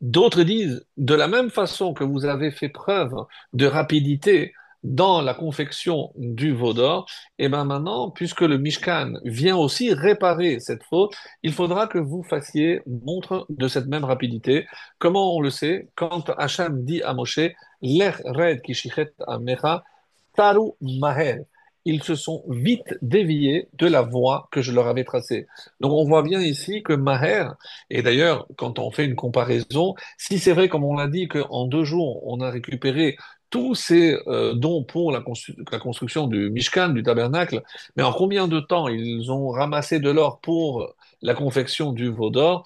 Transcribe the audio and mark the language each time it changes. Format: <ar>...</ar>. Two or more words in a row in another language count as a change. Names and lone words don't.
<fr>D'autres disent, de la même façon que vous avez fait preuve de rapidité dans la confection du veau d'or, et bien maintenant, puisque le Mishkan vient aussi réparer cette faute, il faudra que vous fassiez montre de cette même rapidité. Comment on le sait? Quand Hacham dit à Moshe,</fr> <he>לך רד כי שחת עמך, סרו מהר.</he> <fr>Ils se sont vite déviés de la voie que je leur avais tracée. Donc on voit bien ici que Maher, et d'ailleurs quand on fait une comparaison, si c'est vrai comme on l'a dit qu'en 2 jours on a récupéré tous ces dons pour la construction du Mishkan, du tabernacle, mais en combien de temps ils ont ramassé de l'or pour la confection du veau d'or?</fr>